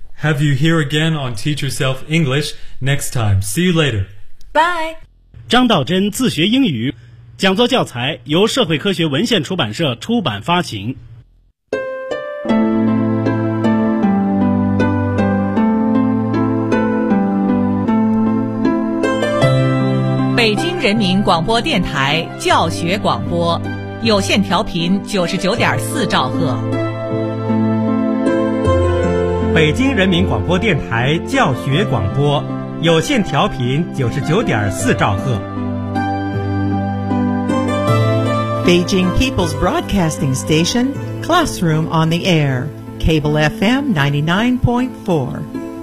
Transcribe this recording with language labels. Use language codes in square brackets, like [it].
[en] Have you here again on Teach Yourself English next time. See you later. Bye. [zh] 张道真自学英语讲座教材由社会科学文献出版社出版发行。北京人民广播电台教学广播有线调频99.4兆赫。北京人民广播电台教学广播有线调频99.4兆赫。 [en] Beijing People's Broadcasting Station, Classroom on the Air, Cable FM 99.4